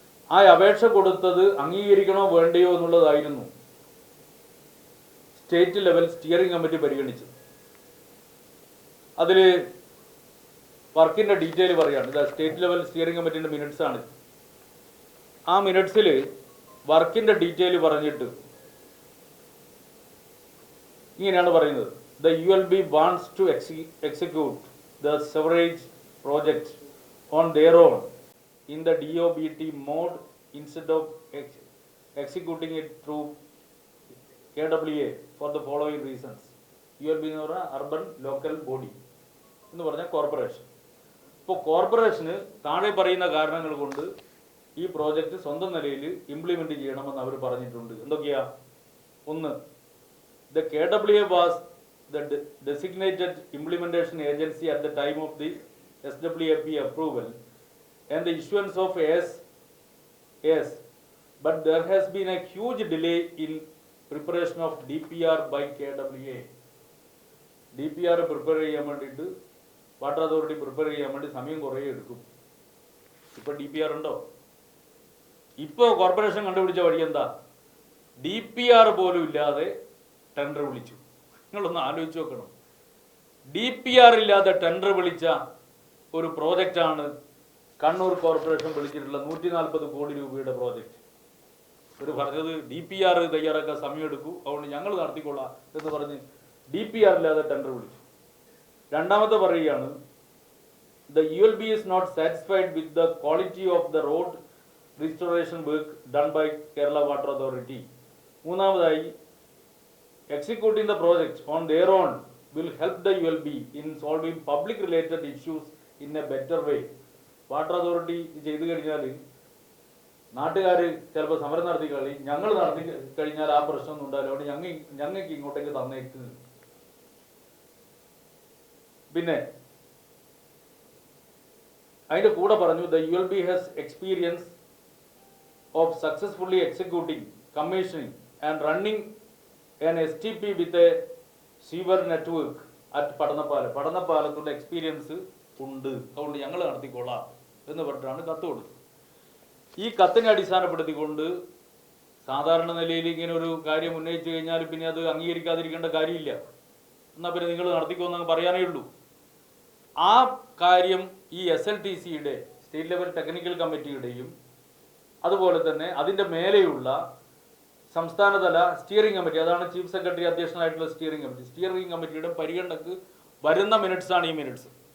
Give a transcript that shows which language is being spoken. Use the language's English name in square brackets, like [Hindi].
[Malayalam] ആ അപേക്ഷ കൊടുത്തത് അംഗീകരിക്കണോ വേണ്ടയോ എന്നുള്ളതായിരുന്നു സ്റ്റേറ്റ് ലെവൽ സ്റ്റിയറിംഗ് കമ്മിറ്റി പരിഗണിച്ചത്. അതിൽ വർക്കിൻ്റെ ഡീറ്റെയിൽ പറയുകയാണ്. ഇത് സ്റ്റേറ്റ് ലെവൽ സ്റ്റിയറിംഗ് കമ്മിറ്റിൻ്റെ മിനിറ്റ്സ് ആണ്. ആ മിനിറ്റ്സിൽ വർക്കിൻ്റെ ഡീറ്റെയിൽ പറഞ്ഞിട്ട് ഇങ്ങനെയാണ് പറയുന്നത്: [English] The ULB wants to execute the sewerage project on their own in the DOBT mode instead of executing it through KWA for the following reasons. [Malayalam] ULB എന്ന് പറഞ്ഞാൽ urban local body എന്ന് പറഞ്ഞ കോർപ്പറേഷൻ. ഇപ്പോൾ corporation താഴെ പറയുന്ന കാരണങ്ങൾ കൊണ്ട് ഈ പ്രോജക്റ്റ് സ്വന്തം നിലയിൽ ഇംപ്ലിമെൻറ്റ് ചെയ്യണമെന്ന് അവർ പറഞ്ഞിട്ടുണ്ട്. എന്തൊക്കെയാ? ഒന്ന്, [English] the KWA was the designated implementation agency at the time of the SWAP approval and the issuance of AS, but there has been a huge delay in preparation of DPR by KWA. [Malayalam] DPR prepare ചെയ്യാൻ വേണ്ടിയിട്ട് water authority prepare ചെയ്യാൻ വേണ്ടി സമയം കുറേ എടുക്കും. ഇപ്പോൾ DPR ഉണ്ടോ? ഇപ്പോൾ കോർപ്പറേഷൻ കണ്ടുപിടിച്ച വഴി എന്താ? DPR പോലും ഇല്ലാതെ ടെൻഡർ വിളിച്ചു. നിങ്ങളൊന്ന് ആലോചിച്ച് നോക്കണം. DPR ഇല്ലാതെ ടെൻഡർ വിളിച്ച ഒരു പ്രോജക്റ്റാണ് കണ്ണൂർ കോർപ്പറേഷൻ വിളിച്ചിട്ടുള്ള 140 കോടി രൂപയുടെ പ്രോജക്റ്റ്. ഒരു പറഞ്ഞത് DPR തയ്യാറാക്കാൻ സമയമെടുക്കൂ, അതുകൊണ്ട് ഞങ്ങൾ നടത്തിക്കൊള്ളാം എന്ന് പറഞ്ഞ് DPR ഇല്ലാതെ ടെൻഡർ വിളിച്ചു. രണ്ടാമത്തെ പറയുകയാണ്, [English] the ULB is not satisfied with the quality of the road restoration work done by Kerala Water Authority. [Malayalam] മൂന്നാമതായി, [English] executing the project on their own will help the ULB in solving public related issues in a better way. [Malayalam] Water authority ചെയ്തു കഴിഞ്ഞാൽ നാട്ടുകാർ ചിലപ്പോൾ സമരം നടത്തി ഞങ്ങൾ നടത്തി കഴിഞ്ഞാൽ ആ പ്രശ്നമൊന്നും ഉണ്ടാവില്ല, അതുകൊണ്ട് ഞങ്ങൾക്ക് ഇങ്ങോട്ടേക്ക് തന്നേക്ക്. പിന്നെ അതിൻ്റെ കൂടെ പറഞ്ഞു, [English] the ULB has experience of successfully executing, commissioning and running an STP with a sewer network at [Malayalam] പഠനപ്പാലത്തുള്ള experience ഉണ്ട്, അതുകൊണ്ട് ഞങ്ങൾ നടത്തിക്കൊള്ളാം എന്ന് പറഞ്ഞിട്ടാണ് കത്ത് കൊടുത്തത്. ഈ കത്തിനെ അടിസ്ഥാനപ്പെടുത്തിക്കൊണ്ട് സാധാരണ നിലയിൽ ഇങ്ങനെ ഒരു കാര്യം ഉന്നയിച്ചു കഴിഞ്ഞാൽ പിന്നെ അത് അംഗീകരിക്കാതിരിക്കേണ്ട കാര്യമില്ല. എന്നാൽ പിന്നെ നിങ്ങൾ നടത്തിക്കോന്നങ്ങ് പറയാനേ ഉള്ളൂ. ആ കാര്യം ഈ SLTCയുടെ സ്റ്റേറ്റ് ലെവൽ ടെക്നിക്കൽ കമ്മിറ്റിയുടെയും അതുപോലെ തന്നെ അതിൻ്റെ മേലെയുള്ള സംസ്ഥാനതല സ്റ്റിയറിംഗ് കമ്മിറ്റി, അതാണ് ചീഫ് സെക്രട്ടറി അധ്യക്ഷനായിട്ടുള്ള സ്റ്റിയറിംഗ് കമ്മിറ്റിയുടെ പരിഗണനക്ക് വരുന്ന മിനിറ്റ്സാണ് ഈ മിനിറ്റ്സ്.